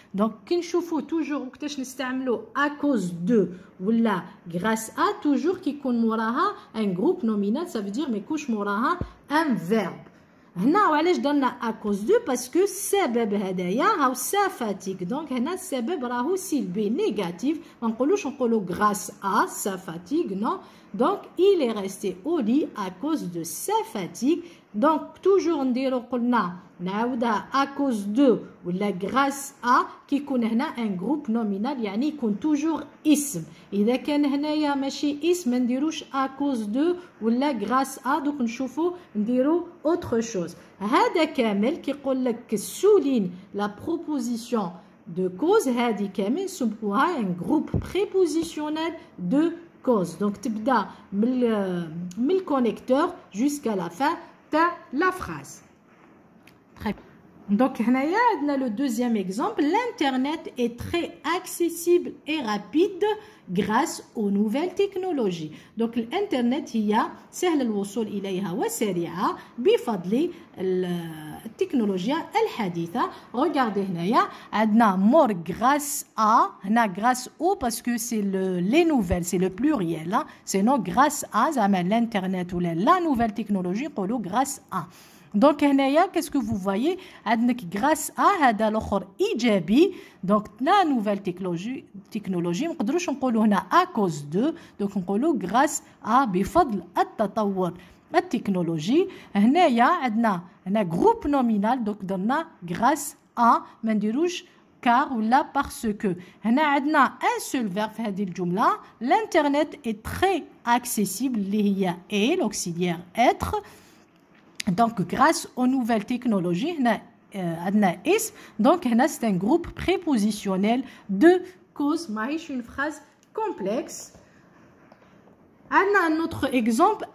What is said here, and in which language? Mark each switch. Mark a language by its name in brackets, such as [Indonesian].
[French] donc [Arabic] كي نشوفوا [French] toujours [Arabic] وقتاش نستعملوا [French] à cause de [Arabic] ولا [French] grâce à toujours [Arabic] كيكون موراها [French] un groupe nominal. ça veut dire [Arabic] ما يكونش موراها [French] un verbe. [Arabic] هنا وعلاش درنا [French] à cause de parce que [Arabic] السبب هدايا هاو [French] sa fatigue. donc [Arabic] هنا السبب راهو سلبي نيجاتيف. ما نقولوش نقولوا [French] grâce à sa fatigue non. donc il est resté au lit à cause de sa fatigue. donc toujours [Arabic] نديرو قلنا نعاودها [French] à cause de [Arabic] ولا [French] grâce à [Arabic] كيكون هنا [French] un groupe nominal [Arabic] يعني يكون [French] toujours [Arabic] اسم. اذا كان هنايا ماشي اسم ما نديروش [French] à cause de [Arabic] ولا [French] grâce à. [Arabic] دوك نشوفو نديرو [French] autre chose. [Arabic] هذا كامل كيقول لك [French] souligne la proposition de cause. [Arabic] هذه كامل نسموها [French] un groupe prépositionnel de cause. donc [Arabic] تبدا من الكونيكتور [French] jusqu'à la fin la phrase. Très bien. Donc, on a le deuxième exemple. L'internet est très accessible et rapide grâce aux nouvelles technologies. [Arabic] donc الانترنت هي سهل الوصول إليها وسريعة بفضل التكنولوجيا الحديثة. [French] regardez [Arabic] هنايا عندنا [French] more grâce à. [Arabic] هنا [French] grâce au parce que c'est les nouvelles, c'est le pluriel. sinon grâce à [Arabic] زعما الانترنت ولا [French] la nouvelle technologie [Arabic] نقولوا [French] grâce à. donc [Arabic] هنايا [French] qu'est-ce que vous voyez [Arabic] عندك [French] grâce à [Arabic] هذا الاخر ايجابي. [French] donc la nouvelle technologie [Arabic] نقدروش نقولوا هنا [French] à cause de. donc [Arabic] نقولوا [French] grâce à [Arabic] بفضل التطور التكنولوجي. هنايا عندنا هنا [French] groupe nominal donc [Arabic] درنا [French] grâce à [Arabic] ما نديروش [French] car [Arabic] ولا [French] parce que. [Arabic] هنا عندنا [French] un seul verbe [Arabic] في هذه الجملة. [French] l'internet est très accessible [Arabic] اللي هي [French] est l'auxiliaire être. donc grâce aux nouvelles technologies [Arabic] هنا عندنا اسم. [French] donc [Arabic] هنا [French] c'est un groupe prépositionnel de cause. [Arabic] ماهيش [French] une phrase complexe. [Arabic] عندنا [French] un autre exemple.